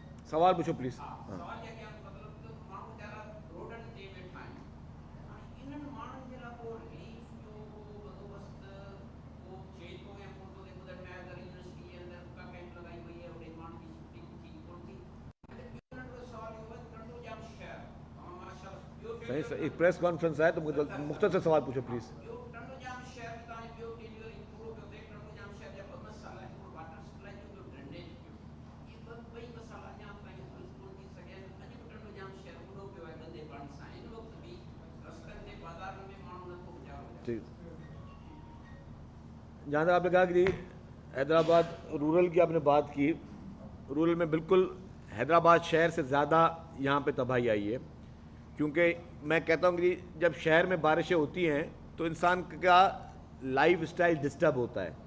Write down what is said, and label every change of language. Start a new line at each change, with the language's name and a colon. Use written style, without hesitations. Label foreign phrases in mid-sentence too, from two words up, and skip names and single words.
Urdu: سوال پوچھو پلیز.
Sindhi: सवाल ये कि मतलब तो माण्हू वीचारा रोडनि ते वेठा आहिनि, हाणे इन्हनि माण्हुनि जे लाइ को रिलीफ जो को बंदोबस्त को थिए थो या कोन थो थिए? ॿुधण में आयो त यूनिवर्सिटी जे अंदरि का कैंप लॻाई वई आहे, उते माण्हुनि जी शिफ्टिंग थी कोन थी। ॿियो नंढो सवाल इहो आहे, टंडो जाम शहर तमामु माशाल्लाह ॿियो
Urdu: صحیح سر، ایک
English: press conference
Urdu: ہے تو مختصر سوال پوچھو پلیز.
Sindhi: ॿियो टंडो जाम शहर में तव्हांजो ॿियो डिलीवरी पूरो पियो थिए, टंडो जाम शहर जा ॿ मसाला आहिनि, हिकिड़ो वाटर सप्लाई जो, ॿियो ड्रेनेज जो। इहे ॿई मसाला अञा ताईं हल कोन थी सघिया आहिनि। अॼु बि टंडो जाम शहर वॾो पियो आहे गंदे पाणी सां। हिन वक़्तु बि रस्तनि ते बाज़ारनि में माण्हू नथो गुज़ारो करे।
Urdu: ٹھیک، جہاں تک آپ نے کہا کہ حیدرآباد رورل کی آپ نے بات کی، رورل میں بالکل حیدرآباد شہر سے زیادہ یہاں پہ تباہی آئی ہے، کیونکہ میں کہتا ہوں کہ جب شہر میں بارشیں ہوتی ہیں تو انسان کا
English: life style
Urdu: ڈسٹرب ہوتا ہے.